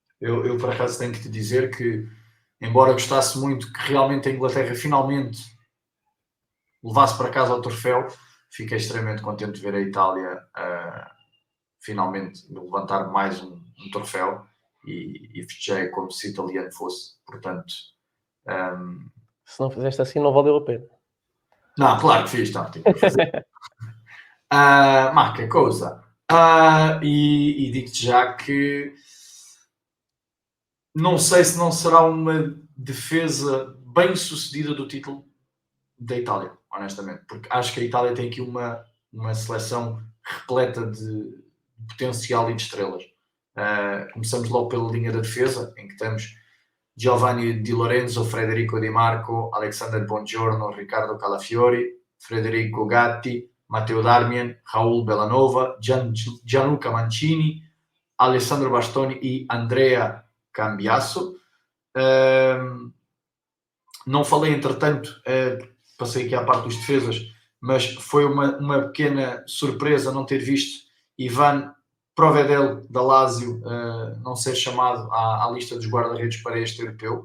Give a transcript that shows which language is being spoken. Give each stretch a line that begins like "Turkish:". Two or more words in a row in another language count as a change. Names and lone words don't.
Portuguese: Eu por acaso tenho que te dizer que, embora gostasse muito que realmente a Inglaterra finalmente levasse para casa o troféu, fiquei extremamente contente de ver a Itália finalmente levantar mais um troféu e festejei como se italiano fosse. Portanto, Se não fizeste assim, não valeu a pena. não, claro que fiz, não, tinha que fazer.
Italian: Ma che cosa?
Portuguese: E digo-te já que não sei se não será uma defesa bem sucedida do título da Itália, honestamente, porque acho que a Itália tem aqui uma seleção repleta de potencial e de estrelas. Começamos logo pela linha da defesa, em que temos Giovanni Di Lorenzo, Federico Di Marco, Alexander Bongiorno, Riccardo Calafiori, Federico Gatti, Matteo Darmian, Raul Bellanova, Gianluca Mancini, Alessandro Bastoni e Andrea Cambiasso. Não falei, entretanto, passei aqui à parte dos defesas, mas foi uma pequena surpresa não ter visto Ivan Provedel, da Lazio, não ser chamado à lista dos guarda-redes para este europeu.